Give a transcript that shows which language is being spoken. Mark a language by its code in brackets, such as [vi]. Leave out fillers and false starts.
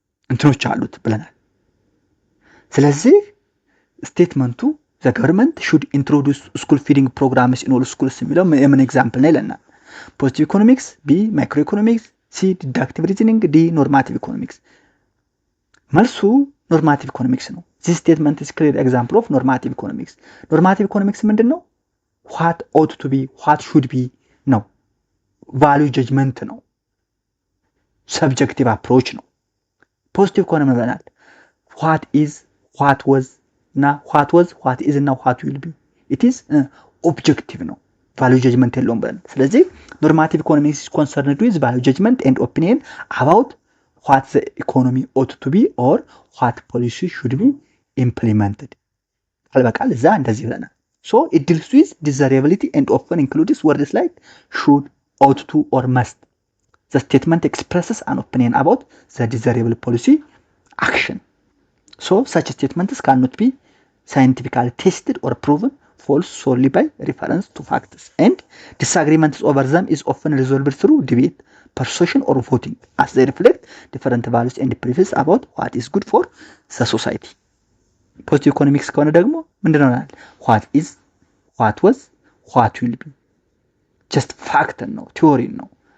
[am] እንትኖች አሉት ብለናል። ስለዚህ ስቴትመንቱ [en] the government should introduce school feeding programs in all schools [am] የሚለው ምን ኤግዛምፕል ነው ይለናል። ፖዚቲቭ ኢኮኖሚክስ፣ ቢ ማይክሮ ኢኮኖሚክስ፣ ሲ ዲዳክቲቭ ሪዝኒንግ፣ ዲ ኖርማቲቭ ኢኮኖሚክስ። መልሱ ኖርማቲቭ ኢኮኖሚክስ ነው። [en] this statement is clear example of normative economics. normative economics [am] ምንድን ነው? [en] what ought to be, what should be ነው። value judgment ነው። subjective approach ነው። positive ኢኮኖሚ [am] ብለናል [en] what is, what was እና what was, what is እና what will be. it is objective [am] ነው። value judgment የለውም ብለናል። ስለዚህ [en] normative economics is concerned with value judgment and opinion about what the economy ought to be or what policy should be implemented. [am] አልበቃል እዛ እንደዚህ ብለናል። [en] so it deals with desirability and often includes words like should, ought to or must. The statement expresses an opinion about the desirable policy action. So such statements cannot be scientifically tested or proven false solely by reference to facts, and disagreements over them is often resolved through debate, persuasion or voting as they reflect different values and preferences about what is good for the society. ፖዚቲቭ ኢኮኖሚክስ [am] ከሆነ ደግሞ ምንድነው ማለት [en] what is, what was, what will be just fact ነው፣ ቲዮሪ ነው።